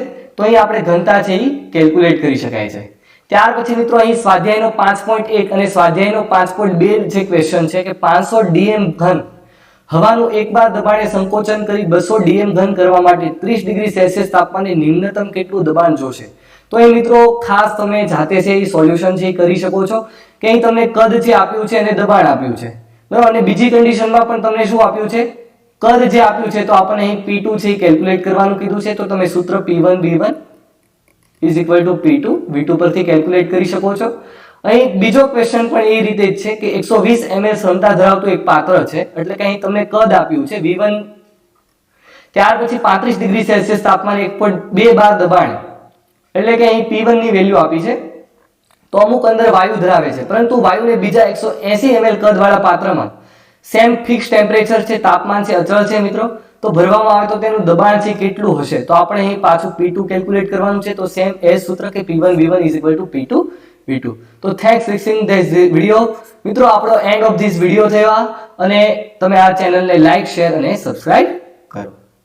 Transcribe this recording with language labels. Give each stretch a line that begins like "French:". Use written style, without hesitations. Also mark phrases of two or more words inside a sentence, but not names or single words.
Gujarati: તો અહીં આપણે ઘનતા છે એ કેલ્ક્યુલેટ કરી શકાય છે. ત્યાર પછી મિત્રો અહીં સ્વાધ્યાયનો 5.1 અને સ્વાધ્યાયનો 5.2 જે ક્વેશ્ચન છે કે 500 ડીએમ ઘન હવાનું 1 બાર દબાણે સંકોચન કરી 200 ડીએમ ઘન કરવા માટે 30 ડિગ્રી સેલ્સિયસ તાપમાને નિમ્નતમ કેટલું દબાણ જોશે. તો અહીં મિત્રો ખાસ તમે જાતે છે એ સોલ્યુશન છે એ કરી શકો છો કે અહીં તમને કદ છે આપ્યું છે અને દબાણ આપ્યું છે બરાબર. અને બીજી કન્ડિશનમાં પણ તમને શું આપ્યું છે કદ જે આપ્યું છે તો આપણને અહીં P2 છે કેલ્ક્યુલેટ કરવાનું કીધું છે. તો તમે સૂત્ર
English: P1 B1 is equal to P2 V2
Gujarati: પરથી કેલ્ક્યુલેટ કરી શકો છો. અહીં બીજો ક્વેશ્ચન પણ એ રીતે જ છે કે 120 ml ક્ષમતા ધરાવતું એક પાત્ર છે એટલે કે અહીં તમને કદ આપ્યું છે V1. ત્યાર પછી 35 ડિગ્રી સેલ્સિયસ તાપમાને 1.2 બાર દબાણ એટલે કે અહીં P1 ની વેલ્યુ આપી છે. તો અમુક અંદર વાયુ ધરાવે છે પરંતુ વાયુને બીજા 180 ml કદ વાળા પાત્રમાં
English: same fix temperature
Gujarati: છે, તાપમાન છે અચળ છે મિત્રો. તો ભરવામાં આવે તો તેનું દબાણ છે કેટલું હશે. તો આપણે અહીં પાછું P2 કેલ્ક્યુલેટ કરવાનું છે. તો
English: same as
Gujarati: સૂત્ર કે
English: P1 V1 is equal to P2 V2. તો thanks for watching this video.
Gujarati: મિત્રો આપણો
English: end of this video
Gujarati: થયો અને તમે આ ચેનલને
English: like share
Gujarati: અને સબસ્ક્રાઇબ કરો.